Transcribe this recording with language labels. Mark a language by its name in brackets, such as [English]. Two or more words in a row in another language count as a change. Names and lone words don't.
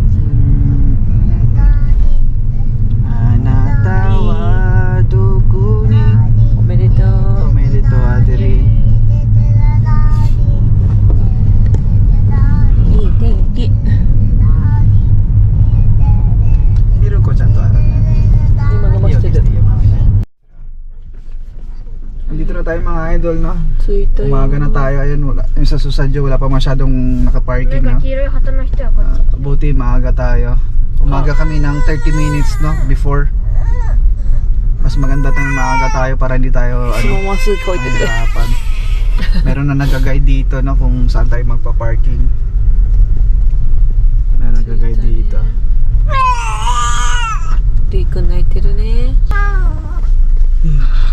[Japanese] あなたはどこに？おめでとう。おめでとう、アデリン。いい天気。ミルコちゃんとあるね。今飲ませてる。 [Filipino] Dito na tayo mga idol no. [Japanese] 着いたよ。 [Filipino] Umaga na tayo. Ayun, wala. Yung sa Susadyo wala pa masyadong nakaparking no. [Japanese] 黄色い旗の人はこっち。 [Filipino] Buti maaga tayo. Umaga kami ng 30 minutes no before. Mas maganda tayong maaga tayo para hindi tayo [Japanese] そのまますぐこいてて。 [Filipino] mahirapan. Meron na nag-guide dito no kung saan tayo magpa-parking. Meron nag-guide dito. [Japanese] リーくん泣いてるね。 Hmm.